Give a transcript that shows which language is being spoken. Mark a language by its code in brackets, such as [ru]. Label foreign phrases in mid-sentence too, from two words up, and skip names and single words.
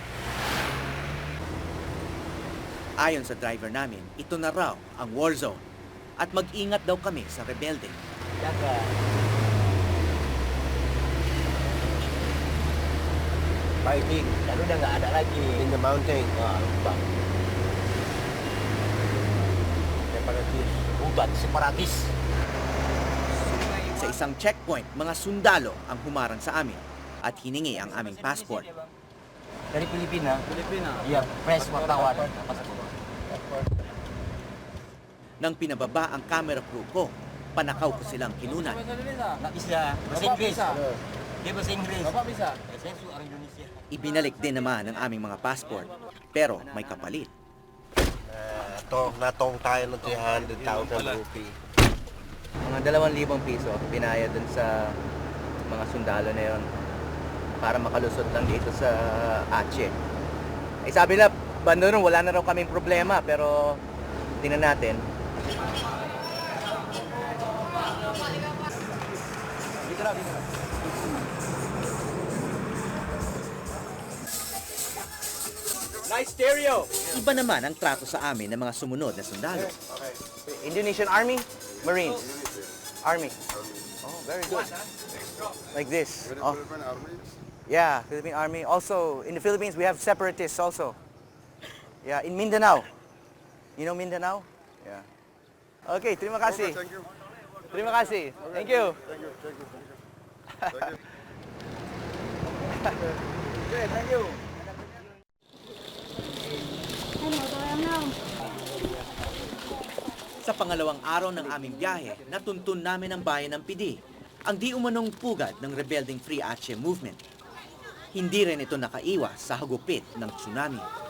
[tl] Ayon sa driver namin, ito na raw ang [en] war zone [tl] at mag-ingat daw kami sa rebelde. [id] Fighting, lalu udah nggak ada lagi [en] in the mountain. [id] Wah, lupa. Separatis. [tl] Sa isang checkpoint, mga sundalo ang humarang sa amin at hiningi ang aming passport. [id] Dari Filipina. Iya, press wartawan. [tl] Nang pinababa ang camera crew ko, panakaw ko silang kinunan. [id] Nggak bisa. Bahasa Inggris. Dia bahasa Inggris. Bapak bisa. Saya orang Indonesia. [tl] Ibinalik din naman ang aming mga passport, pero may kapalit. Natong tayo ng 300,000 rupee. Mga 2,000 piso pinayad dun sa mga sundalo na yon para makalusot lang dito sa Aceh. Eh sabi na, banda nun, wala na raw kaming problema, pero tingnan natin. [en] Nice stereo! [tl] Iba naman ang trato sa amin ng mga sumunod na sundalo. [en] Indonesian Army, Marines. Army. Oh, very good. Like this. Oh. Yeah, Philippine Army. Also, in the Philippines, we have separatists also. Yeah, in Mindanao. You know Mindanao? Yeah. [id] Okay, terima kasih. Terima kasih. [en] Thank you. Good, thank you. [tl] Sa pangalawang araw ng aming biyahe, natuntun namin ang bayan ng Pidi, ang di umanong pugad ng rebelding Free Aceh movement. Hindi rin ito nakaiwas sa hagupit ng tsunami.